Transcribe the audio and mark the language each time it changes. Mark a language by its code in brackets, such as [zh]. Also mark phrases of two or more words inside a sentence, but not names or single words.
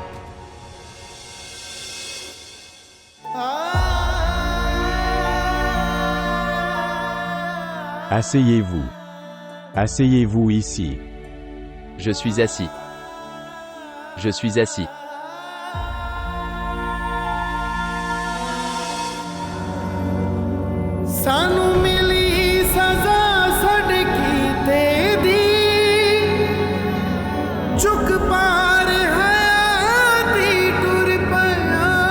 [fr] Asseyez-vous. Asseyez-vous ici. Je suis assis. Je suis assis. [pa] ਸਾਨੂੰ ਮਿਲੀ ਸਜ਼ਾ ਸਾਡੇ ਕੀਤੇ ਦੀ ਚੁੱਕ ਪਾਰ ਹਯਾਤੀ ਟੁਰ ਪਿਆ